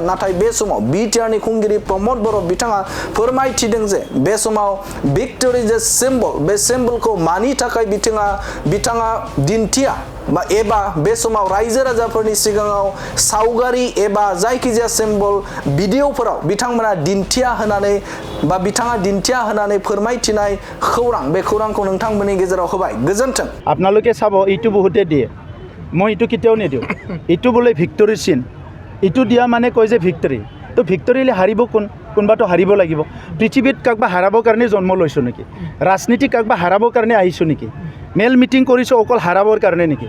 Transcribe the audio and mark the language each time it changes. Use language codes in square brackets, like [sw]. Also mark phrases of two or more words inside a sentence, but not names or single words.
[brx] नाथाय बे समाव बिटिआरनि खुंगिरि प्रमोद बर' बिथाङा फोरमायथिदों जे बे समाव भिक्टरि जे सिम्बल बे सिम्बलखौ मानि थाखाय बिथाङा दिन्थिया एबा बे समाव रायजो राजाफोरनि सिगाङाव सावगारि एबा जायखिजाया सिम्बल भिडिअफोराव बिथांमोना दिन्थिया होननानै फोरमायथिनाय खौरां बे खौरांखौ नोंथांमोननि गेजेराव होबाय। गोजोन्थों। [as] আপোনালোকে চাব এইটো বহুতে দিয়ে মই এইটো কেতিয়াও নিদিওঁ। এইটো বোলে ভিক্টৰি চিন এইটো দিয়া মানে কয় যে ভিক্টৰি তো ভিক্টৰিলে হাৰিব কোনোবাটো হাৰিব লাগিব। পৃথিৱীত কাকবা হাৰাবৰ কাৰণে জন্ম লৈছোঁ নেকি? ৰাজনীতি কাকবা হাৰাবৰ কাৰণে আহিছোঁ নেকি? মেল মিটিং কৰিছোঁ অকল হাৰাবৰ কাৰণে নেকি?